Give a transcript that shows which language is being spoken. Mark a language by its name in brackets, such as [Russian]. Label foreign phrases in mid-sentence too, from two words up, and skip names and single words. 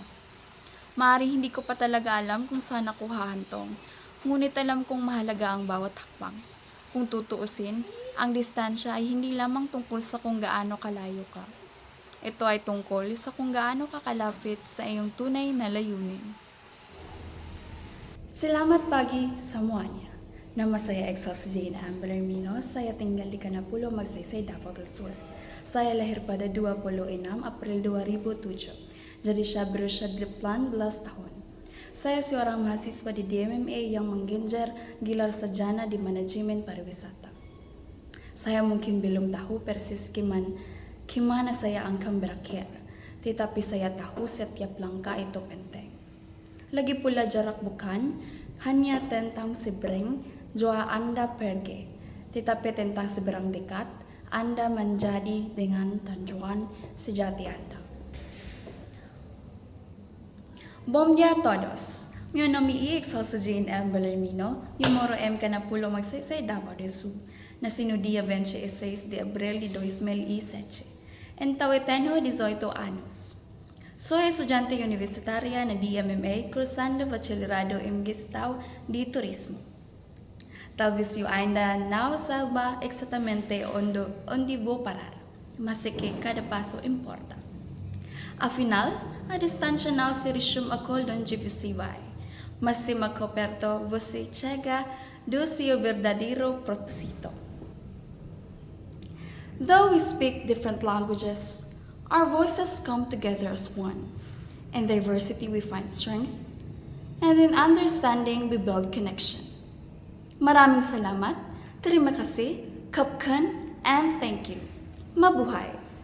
[Filipino] Maaaring hindi ko pa talaga alam kung saan ako hahantong, ngunit alam kong mahalaga ang bawat hakbang. Kung tutuusin, ang distansya ay hindi lamang tungkol sa kung gaano kalayo ka. Ito ay tungkol sa kung gaano ka kalapit sa iyong tunay na layunin. [Indonesian] Salamat pagi semuanya. Nama saya Excelsa Jane M. Bellarmino. Saya tinggal di Canapulo, Magsaysay, Davao del Sur. Saya lahir pada 26 April 2007. Jadi saya berusia 18 tahun. Saya seorang mahasiswa di DMMA yang menggejar gelar sarjana di manajemen pariwisata. Saya mungkin belum tahu persis gimana saya akan berakhir, tetapi saya tahu setiap langkah itu penting. Lagi pula jarak bukan hanya tentang seberang jauh Anda pergi, tetapi tentang seberang dekat Anda menjadi dengan tujuan sejati Anda. [Portuguese] Bom dia a todos! Meu nome é Excelsa Jane M. Bellarmino e moro em Canapulo, Magsaysay, Davao del Sur. Nasci no dia 26 de abril de 2007. Então eu tenho 18 anos. Sou estudante universitária na DMMA cursando bacharelado em Gestão de Turismo. Talvez eu ainda não saiba exatamente onde vou parar, mas sei que cada passo importa. Afinal, a distância não se resume a onde você vai, mas se mais perto você chega do seu verdadeiro propósito. [English] Though we speak different languages, our voices come together as one. In diversity we find strength, and in understanding we build connection. [Filipino] Maraming salamat, [Indonesian] terima kasih, kapkan, [English] and thank you. [Filipino] Mabuhay!